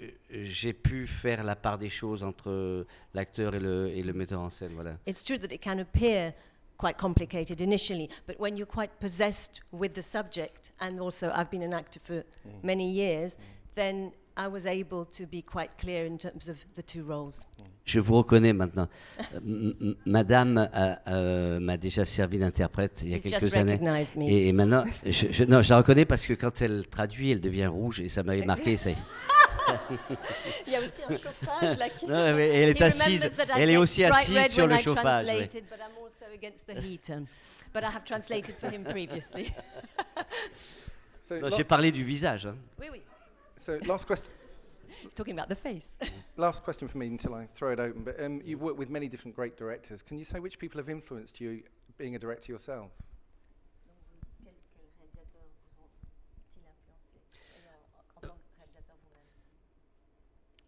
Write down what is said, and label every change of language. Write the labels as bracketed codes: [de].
[fr] j'ai pu faire la part des choses entre l'acteur et le metteur en scène. Voilà. [en] It's true that it can appear quite complicated initially, but when you're quite possessed with the subject, and also I've been an actor for many years, then I was able to be quite clear in terms of the two roles. [fr] Je vous reconnais maintenant. Madame m'a déjà servi d'interprète il y a [en] You've [fr] quelques [en] just [fr] années. [en] recognized me. [fr] Et maintenant, non, je la reconnais parce que quand elle traduit, elle devient rouge et ça m'avait marqué. Ça. Il y a aussi un chauffage là qui Non, mais elle est assise. Elle est aussi assise sur le chauffage. Oui. [en] But I'm also against the heat. But I have translated for him previously. So, [fr] Non, j'ai parlé du visage. Hein. Oui, oui. [en] so last question. He's talking about the face. Last question for me until I throw it open. But you've worked with many different great directors. Can you say which people have influenced you being a director yourself? [fr] Quel réalisateur vous ont-ils influencé en tant que réalisateur vous-même?